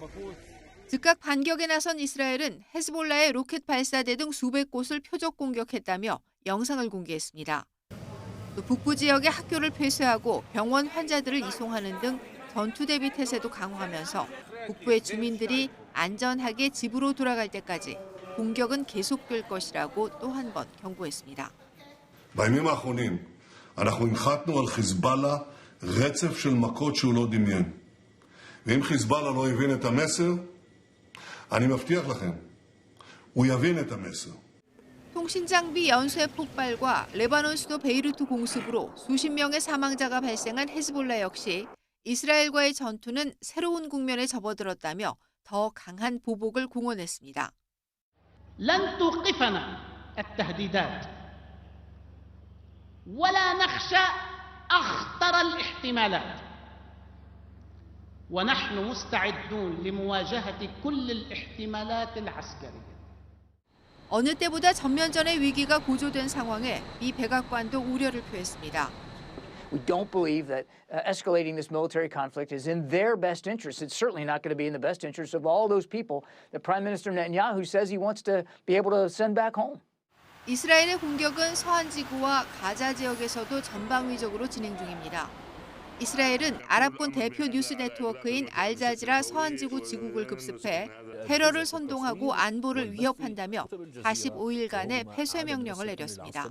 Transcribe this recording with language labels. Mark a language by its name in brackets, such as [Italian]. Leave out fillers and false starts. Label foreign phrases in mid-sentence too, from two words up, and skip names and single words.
[Korean] 즉각 반격에 나선 이스라엘은 헤즈볼라의 로켓 발사대 등 수백 곳을 표적 공격했다며 영상을 공개했습니다. 또 북부 지역의 학교를 폐쇄하고 병원 환자들을 이송하는 등 전투 대비 태세도 강화하면서 북부의 주민들이 안전하게 집으로 돌아갈 때까지 공격은 계속될 것이라고 또 한 번 경고했습니다. [Hebrew] בימים האחרונים אנחנו הנחתנו על חיזבאללה רצף של מכות שהוא לא דמיין. ואם חיזבאללה לא הבין את המסר, אני מבטיח לכם, הוא יבין את המסר. [Korean] 통신장비 연쇄 폭발과 레바논 수도 베이루트 공습으로 수십 명의 사망자가 발생한 헤즈볼라 역시 이스라엘과의 전투는 새로운 국면에 접어들었다며 더 강한 보복을 공언했습니다. [Arabic] لن توقفنا التهديدات ولا نخشى أخطر الاحتمالات ونحن مستعدون لمواجهة كل الاحتمالات العسكرية. [Korean] 어느 때보다 전면전의 위기가 고조된 상황에 미 백악관도 우려를 표했습니다. [English] We don't believe that escalating this military conflict is in their best interest. It's certainly not going to be in the best interest of all those people that Prime Minister Netanyahu says he wants to be able to send back home. [Korean] 이스라엘의 공격은 서한 지구와 가자 지역에서도 전방위적으로 진행 중입니다. 이스라엘은 아랍권 대표 뉴스 네트워크인 알자지라 서한지구 지국을 급습해 테러를 선동하고 안보를 위협한다며 45일간의 폐쇄 명령을 내렸습니다.